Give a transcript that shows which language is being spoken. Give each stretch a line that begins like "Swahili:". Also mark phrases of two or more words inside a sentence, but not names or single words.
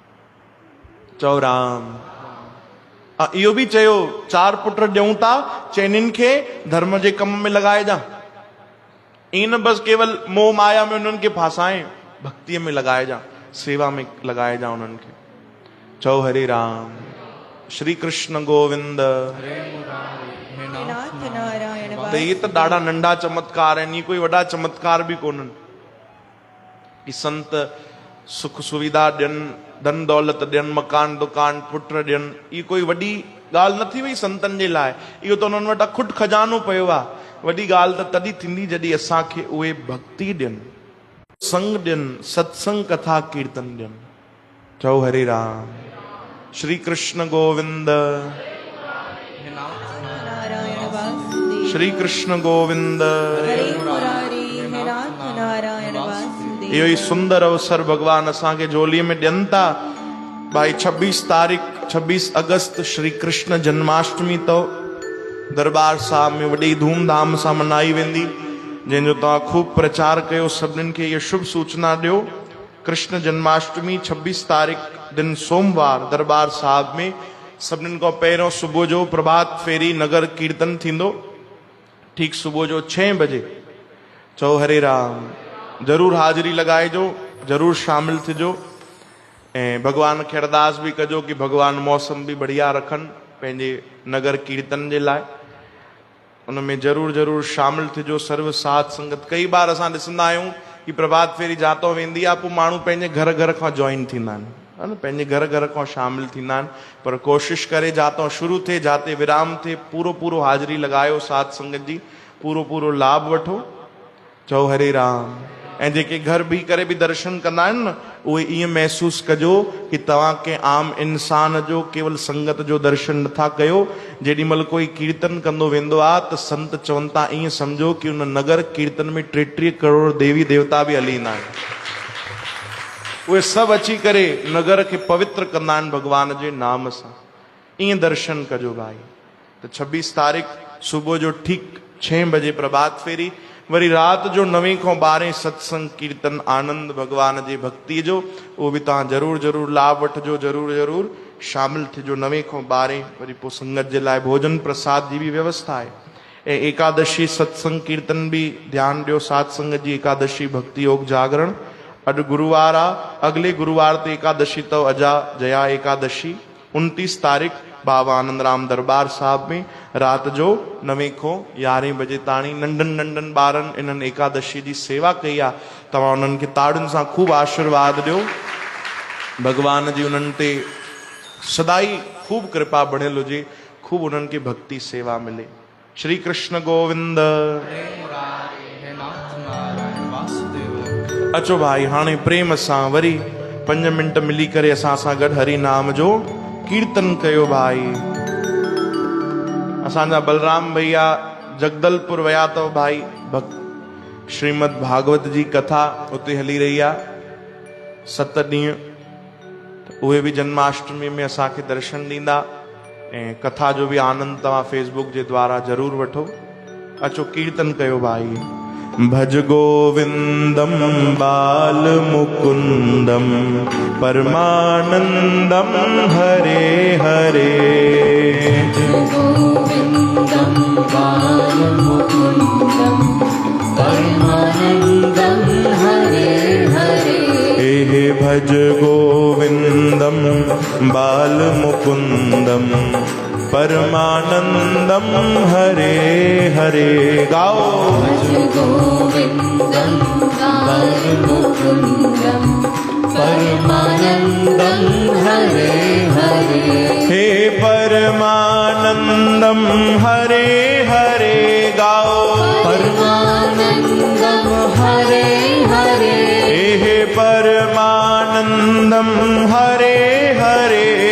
Sindhi: चओ राम। इहो बि चयो 4 पुट ॾियूं था, चइनिनि खे धर्म जे कम में लॻाइजां। ईअं न बसि केवल मोह माया में उन्हनि खे फासाए, भक्तीअ में लॻाइजां, सेवा में लॻाइजां उन्हनि खे। चओ हरे राम। श्री कृष्ण गोविंद। नाथ नारायण त इहे त ॾाढा नंढा चमत्कार आहिनि, इहे कोई वॾा चमत्कार बि कोन्हनि कि संत सुख सुविधा ॾियनि, धन दौलत ॾियनि, मकान दुकान पुट ॾियनि। इहा कोई वॾी ॻाल्हि न थी वई संतनि जे लाइ। इहो त उन्हनि वटि अखुट खजानो पियो आहे। वॾी ॻाल्हि त तॾहिं थींदी जॾहिं असांखे उहे भक्ति ॾियनि, संग ॾियनि, सत्संग कथा कीर्तन ॾियनि। चओ हरे राम। श्री कृष्ण गोविंद। नारायण वासुदेव। श्री कृष्ण गोविंद। हरे मुरारी हे नाथ नारायण वासुदेव। इहो ई सुंदर अवसर भगवान असांखे झोलीअ में ॾियनि था। भाई 26 अगस्त श्री कृष्ण जन्माष्टमी अथव। दरबार साहिब में वॾी धूमधाम सां मनाई वेंदी, जंहिंजो तव्हां खूब प्रचार कयो, सभिनीनि खे इहा शुभ सूचना ॾियो। कृष्ण जन्माष्टमी 26 तारीख़ दिन सोमवार दरबार साहिब में सभिनीनि खां पहिरियों सुबुह जो प्रभात फेरी नगर कीर्तन थींदो, ठीक सुबुह जो 6 बजे। चओ हरे राम। ज़रूरु हाज़िरी लॻाइजो, ज़रूरु शामिल थिजो ऐं भगवान खे अरदास बि कजो कि भगवान मौसम बि बढ़िया रखनि पंहिंजे नगर कीर्तन जे लाइ।
Hindi: उनमें जरूर जरूर
Sindhi: शामिल थिजो सर्व साथ संगत। कई बार असां ॾिसंदा आहियूं कि प्रभात फेरी जातो वेंदी आहे, पोइ माण्हू पंहिंजे घर घर खां जॉइन थींदा आहिनि, है न, पंहिंजे घर घर खां शामिल थींदा आहिनि। पर कोशिशि करे जातो शुरू थिए जाते विराम थिए पूरो पूरो हाज़िरी लॻायो साथ संगत जी, पूरो पूरो लाभ वठो। चओ हरे राम। ऐं जेके घर बीह करे बि दर्शन कंदा आहिनि न, उहे ईअं महसूसु कजो कि तव्हां के आम इंसान जो केवल संगत जो दर्शन नथा कयो। जेॾी महिल कोई कीर्तन कंदो वेंदो आहे त संत चवनि था ईअं सम्झो कि उन नगर कीर्तन में 33 करोड़ देवी देवता बि हली ईंदा आहिनि। उहे सभु अची करे नगर खे पवित्र कंदा आहिनि भॻवान जे नाम सां। ईअं दर्शन कजो भाई। त 26 तारीख़ सुबुह जो ठीक 6 बजे प्रभात फेरी, वरी रात जो 9 खां 12 सत्संग कीर्तन आनंद भगवान जी भक्ति जो,
Hindi: वो भी
Sindhi: तव्हां जरूर जरूर लाभ वठिजो, जरूर जरूर शामिल थिजो। 9 खां 12 वरी पोइ संगत जे लाइ भोजन प्रसाद जी
Hindi: भी व्यवस्था है।
Sindhi: ऐं एकादशी सत्संग कीर्तन भी ध्यान ॾियो। सात संगत जी एकादशी भक्ति योग जागरण अॼु गुरुवार आहे,
Hindi: अगले गुरुवार
Sindhi: ते एकादशी अथव अजा जया एकादशी। 29 तारीख़ बाबा आनंद राम दरबार साहब में रात जो 9 खां 11 बजे ताणी नंढन नंढन ॿारनि इन्हनि एकादशी जी सेवा कई आहे। तव्हां उन्हनि खे ताड़ियुनि सां खूब आशीर्वाद ॾियो। भगवान जी उन्हनि ते सदाई खूब कृपा बढ़ियल हुजे, खूब उन्हनि खे भक्ति सेवा मिले। श्री कृष्ण गोविंद। हे नाथ नारायण वासुदेव। अचो भाई हाणे प्रेम सां वरी 5 मिंट मिली करे असां सां गॾु हरि नाम जो कीर्तन कयो भाई। असांजा बलराम भैया जगदलपुर वया अथव भाई। श्रीमद भागवत जी कथा उते हली रही आहे 7 ॾींहं। उहे भी जन्माष्टमी में असांखे दर्शन ॾींदा ऐं कथा जो भी आनंद तव्हां फेसबुक जे द्वारा जरूर वठो। अचो कीर्तन कयो भाई।
Sanskrit: भज गोविंदम बाल मुकुंदम परमानंदम हरे हरे। गोविंदम बाल मुकुंदम परमानंदम हरे हरे। हे भज गोविंदम बाल मुकुंदम परमानंदम हरे हरे। गाओ। भज गोविंदम बाल मुकुंदम परमानंदम हरे हरे। हे परमानंदम हरे हरे। गाओ। परमानंदम हरे हरे। हे परमानंदम हरे हरे।